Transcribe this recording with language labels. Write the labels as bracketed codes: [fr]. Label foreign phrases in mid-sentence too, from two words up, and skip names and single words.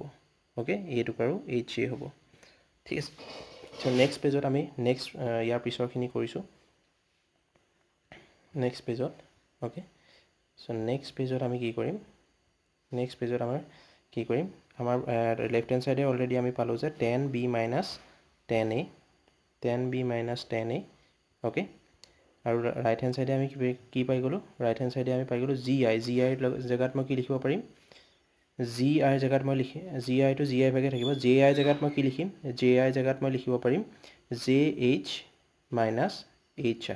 [as] অ'কে, এইটোক আৰু HA হ'ব। ঠিক আছে, চ' [en] next page [as] আমি ইয়াৰ পিছৰখিনি কৰিছোঁ [en] next page. [as] অ'কে, চ' [en] next page [as] আমি কি কৰিম, [en] next page [as] আমাৰ কি কৰিম, আমাৰ [en] left hand side [as] অলৰেডি আমি পালোঁ যে 10b - 10a, 10b - 10a। অ'কে, আৰু [en] right hand side [as] আমি কি পাই গ'লোঁ, [en] right hand side [as] আমি পাই গ'লোঁ GI। GIৰ জেগাত মই কি লিখিব পাৰিম, GIৰ জেগাত মই GIটো GI ভাগে থাকিব, JI জেগাত মই কি লিখিম, JI জেগাত মই লিখিব পাৰিম JH - HI।